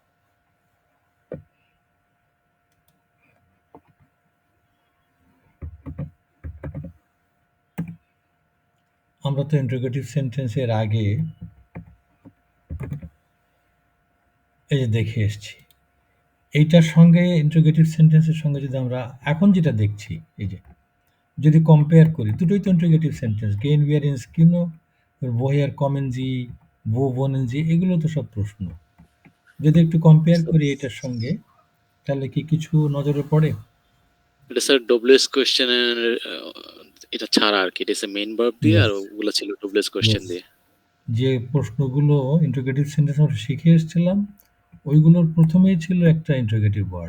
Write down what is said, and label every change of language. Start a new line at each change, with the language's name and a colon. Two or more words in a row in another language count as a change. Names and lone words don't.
Bangla: আমরা তো ইন্টারোগেটিভ সেন্টেন্সের আগে এই যে দেখে এসেছি। এইটার সঙ্গে ইন্টারোগেটিভ সেন্টেন্সের সঙ্গে যদি আমরা এখন যেটা দেখছি, এই যে যদি কম্পেয়ার করি, দুটোই তো ইন্টারোগেটিভ সেন্টেন্স।
German: Gehen wir ins Kino, woher kommen Sie, wo wohnen Sie,
Bangla: এগুলো তো সব প্রশ্ন। যদি একটু কম্পেয়ার করি এটার সঙ্গে, তাহলে কি কিছু নজরে পড়ে? এটা স্যার ডব্লিউএস কোশ্চেনের এটা ছাড়া আর কি, এটা মেইন ভার্ব দিয়ে আর ওগুলো ছিল ডব্লিউএস কোশ্চেন
English: Yes.
Bangla: দিয়ে। যে প্রশ্নগুলো ইন্টারোগেটিভ সেন্টেন্স আমরা শিখে এসেছিলাম, ওইগুলোর প্রথমেই ছিল একটা ইন্টারোগেটিভ ওয়ার্ড।